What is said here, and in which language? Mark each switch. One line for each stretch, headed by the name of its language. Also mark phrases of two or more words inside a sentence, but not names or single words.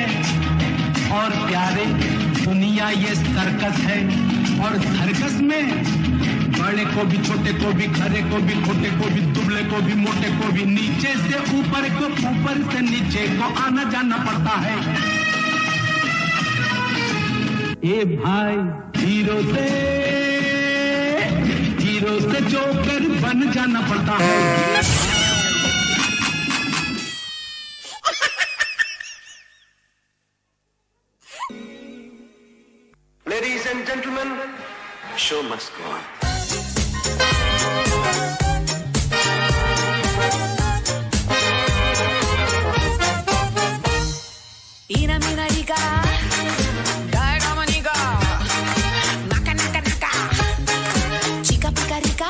Hindi: और प्यारे दुनिया ये सर्कस है, और सर्कस में बड़े को भी, छोटे को भी, खरे को भी, खोटे को भी, दुबले को भी, मोटे को भी, नीचे से ऊपर को, ऊपर से नीचे को आना जाना पड़ता है। ए भाई हीरो से जोकर बन जाना पड़ता है।
English: Ladies and gentlemen, show must go on. Ina mina rica, gaga manica, naka naka naka, chica pica rica.